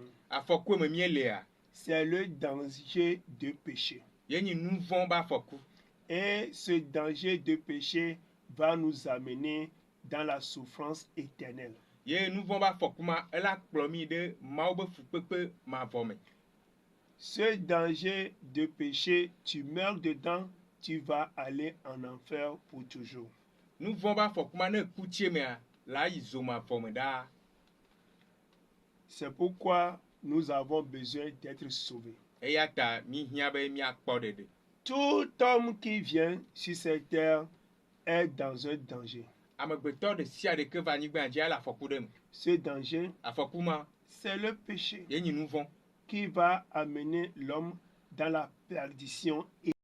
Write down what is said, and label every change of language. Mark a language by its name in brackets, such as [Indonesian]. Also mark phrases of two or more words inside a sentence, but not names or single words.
[Ewe] afɔku me mi lea [French] c'est le danger de péché. [Ewe] ye nyi nu vɔ̃ be afɔku [French] Et ce danger de péché va nous amener dans la souffrance éternelle. [Ewe] Ye nu vɔ̃ ƒe afɔku ma ela kplɔ mi ɖe Mawu be fukpekpe mavɔ me. [French] Ce danger de péché, tu meurs dedans, tu vas aller en enfer pour toujours. [Ewe] Nu vɔ̃ ƒe afɔku ma ne ku tsie mea la yi zomavɔ me ɖaa. [French] C'est pourquoi nous avons besoin d'être sauvés. [Ewe] Eya ta mi hiã be miakpɔ ɖeɖe. [French] Tout homme qui vient sur cette terre est dans un danger. [Ewe] Amegbetɔ ɖe sia ɖe ke va anyigba dzi ele afɔku ɖe me. [French] Ce danger, [Ewe] Afɔku ma [French] c'est le péché [Ewe] ye nyi nu vɔ̃ [French] qui va amener l'homme dans la perdition